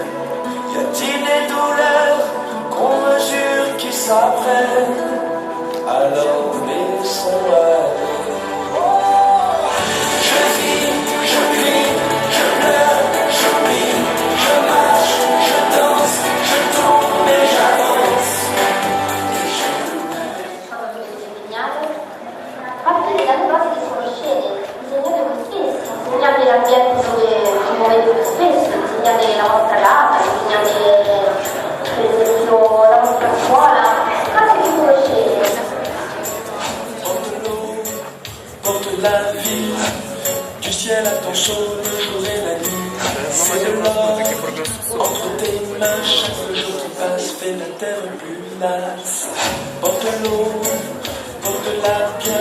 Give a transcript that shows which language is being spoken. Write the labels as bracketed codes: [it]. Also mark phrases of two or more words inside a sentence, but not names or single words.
[fr] Y a-t-il des douleurs qu'on me jure qui s'apprennent? Alors laissons aller. Je vis, je crie, je pleure, j'oublie, je marche, je danse, je tourne et j'avance. [it] Insegnate l'ambiente dove ci muovete più spesso, insegnate la vostra casa, insegnate per esempio la vostra scuola, cose che conoscete. [fr] Porte la vie, du ciel à ton chaud, le jour et la nuit. c'est de l'or entre tes mains. Chaque jour qui passe fait la terre plus lasse. Porte-l'eau, porte-la bien.